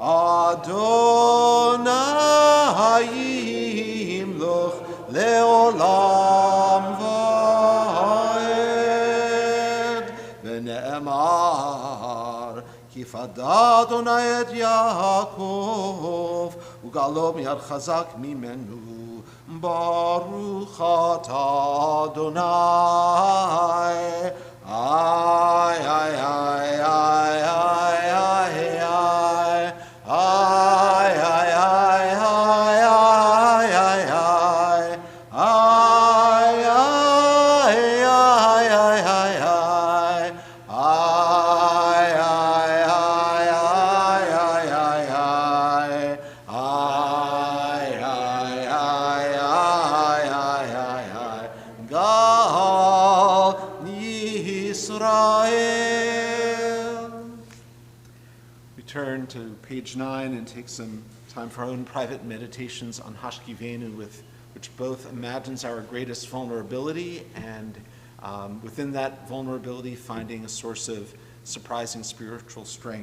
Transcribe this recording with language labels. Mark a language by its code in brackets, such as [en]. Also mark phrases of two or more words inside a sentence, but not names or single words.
[he] אדוני ימלוך לעולם ועד ונאמר כי פדה אדוני את יעקב וגאלו מיד חזק ממנו ברוך אתה אדוני. Ay, ay, ay, ay, ay, ay, ay. Ay, ay, ay, ay, ay, ay, ay. Ay, ay, ay, ay, ay, ay. Ay, ay, ay, ay, ay, ay, ay. Ay, ay, ay, ay, ay, ay, ay. גאל ישראל. [en] We turn to page 9 and take some time for our own private meditations on Hashkivenu, which both imagines our greatest vulnerability and within that vulnerability finding a source of surprising spiritual strength.